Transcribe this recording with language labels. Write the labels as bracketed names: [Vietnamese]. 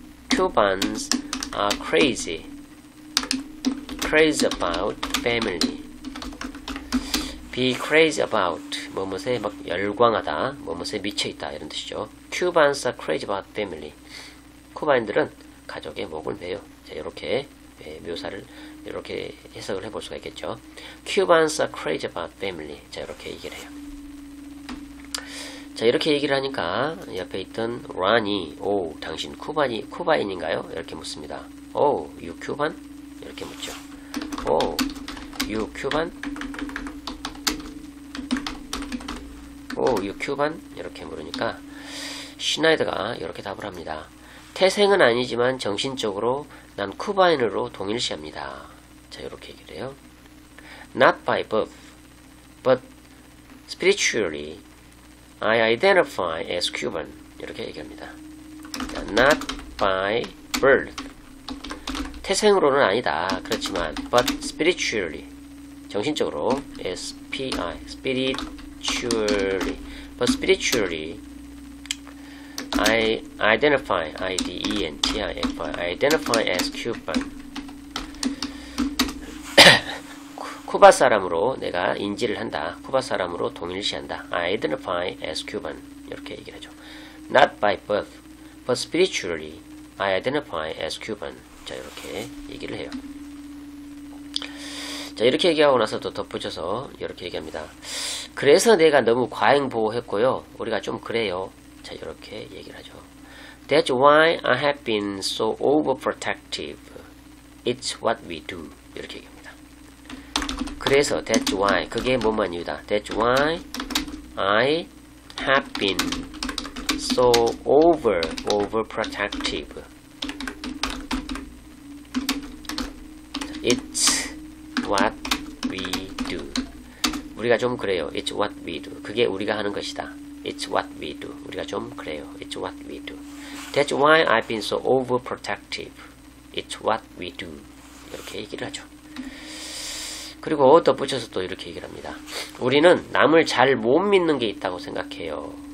[English] Cubans are crazy about family. Be crazy about [Korean] 뭐뭇에 막 열광하다, 뭐뭇에 미쳐있다 이런 뜻이죠. [English] Cubans are crazy about family. [Korean] 쿠바인들은 가족의 목을 매요. 자, 이렇게 묘사를 이렇게 해석을 해볼 수가 있겠죠. [English] Cubans are crazy about family. [Korean] 자, 이렇게 얘기를 해요. 자, 이렇게 얘기를 하니까 옆에 있던 란이 오, 당신 쿠바인인가요? 이렇게 묻습니다. 오, [English] you Cuban? [Korean] 이렇게 묻죠. [English] 오, you Cuban? 오, you Cuban? [Korean] 이렇게 물으니까 슈나이더가 이렇게 답을 합니다. 태생은 아니지만 정신적으로 난 쿠바인으로 동일시합니다. 자, 이렇게 얘기를 해요. [English] Not by birth, but spiritually I identify as Cuban. [Korean] 이렇게 얘기합니다. 자, [English] not by birth. [Korean] 태생으로는 아니다. 그렇지만 [English] but spiritually. [Korean] 정신적으로 [English] S-P-I spiritually. But spiritually I identify I-D-E-N-T-I-F-I identify as Cuban. [Korean] 쿠바 사람으로 내가 인지를 한다. 쿠바 사람으로 동일시한다. [English] I identify as Cuban. [Korean] 이렇게 얘기를 하죠. [English] Not by birth, but spiritually I identify as Cuban. [Korean] 자, 이렇게 얘기를 해요. 자, 이렇게 얘기하고 나서 또 덧붙여서 이렇게 얘기합니다. 그래서 내가 너무 과잉보호했고요. 우리가 좀 그래요. 자, 이렇게 얘기를 하죠. [English] That's why I have been so overprotective. It's what we do. [Korean] 이렇게 얘기합니다. 그래서 [English] that's why [Korean] 그게 뭐만 이유다. [English] That's why I have been so overprotective. It's what we do. [Korean] 우리가 좀 그래요. [English] It's what we do. [Korean] 그게 우리가 하는 것이다. [English] It's what we do. 우리가 좀 그래요. It's what we do. That's why I've been so overprotective. It's what we do. [Korean] 이렇게 얘기를 하죠. 그리고 덧붙여서 또 이렇게 얘기를 합니다. 우리는 남을 잘 못 믿는 게 있다고 생각해요.